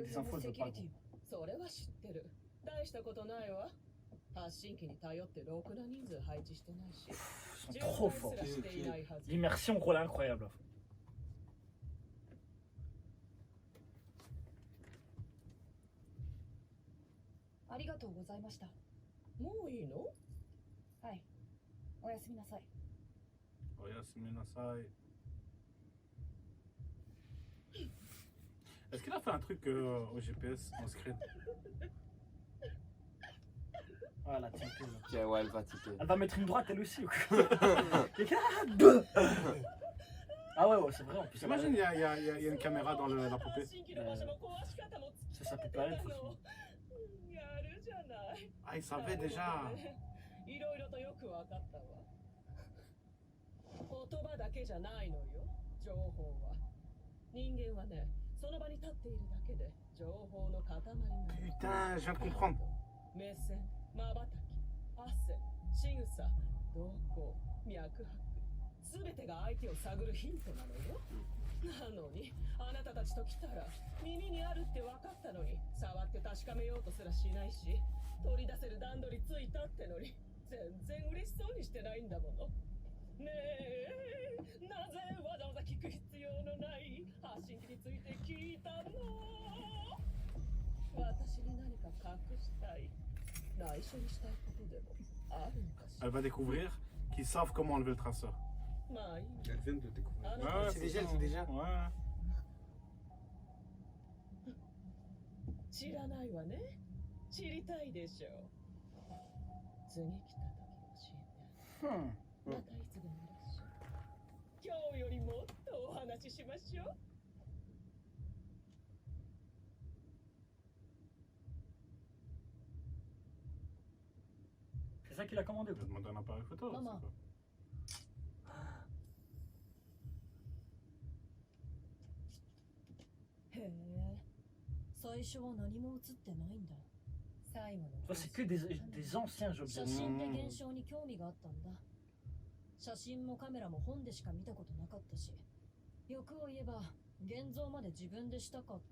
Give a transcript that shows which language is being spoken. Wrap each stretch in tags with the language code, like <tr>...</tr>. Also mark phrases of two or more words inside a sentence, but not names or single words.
<ja>周</ja> <fr>des</fr> <ja>辺</ja> <fr>infos,</fr> <ja>の</ja> <fr>elle</fr> <ja>セ</ja> <fr>veut</fr> <ja>キュ</ja> <fr>pas.</fr> <ja>リティもそれは知ってる大したことないわ発信機に頼ってろくな人数配置してないし</ja> <fr>Ils sont trop forts.</fr> <ja>すらしていないはず</ja> <fr>L'immersion, gros, elle est incroyable.</fr> <ja>ありがとうございました。もういいのはい。おやすみなさい。</ja> <fr>Oh, Yasmine Asai. Est-ce qu'elle a fait un truc au GPS en secret? Ouais, la tiltée, là. Ok, ouais, elle va tiquer. Elle va mettre une droite, elle aussi. Ou quoi. Deux. Ah ouais, c'est vrai. En plus, Imagine, il y a une caméra dans la poupée.</fr> <ja>発信機の場所も壊し方も</ja> <fr>c'est sa poupée à elle, de toute façon.</fr> <ja>やるじゃない</ja> <fr>Ah, il savait déjà.</fr> <ja>いろいろとよくわかったわ言葉だけじゃないのよ情報は人間はねその場に立っているだけで情報の塊なの</ja> <fr>Putain, je viens de comprendre.</fr> <ja>目線まばたき汗仕草動向脈拍すべてが相手を探るヒントなのよなのにあなたたちと来たら耳にあるって分かったのに触って確かめようとすらしないし取り出せる段取りついたってのに全然嬉しそうにしてないんだものねえなぜわざわざ聞く必要のない発信機について聞いたの私に何か隠したい内緒にしたいことでもあるのかしら</ja> <fr>Elle va découvrir qu'ils savent comment enlever le traceur.</fr> <ja>まあいい</ja> <fr>Elle vient de découvrir.</fr> <ja>あなた</ja> <fr>Ouais, C'est déjà, c'est déjà. Ouais.</fr> <ja>知らないわね知りたいでしょ次来た時教えて。またいつでもいらっしゃい。今日よりもっとお話ししましょう。</ja> <fr>C'est ça qu'il a commandé. Je vais demander un appareil photo. Maman. c'est quoi.</fr> <ja>へえ、最初は何も映ってないんだ。最後の</ja> <fr>Enfin, c'est que des anciens</fr> <ja>写</ja> <fr>objets.</fr> <ja>真で現象に興味があったんだ。写真もカメラも本でしか見たことなかったし、欲を言えば現像まで自分でしたかった。</ja>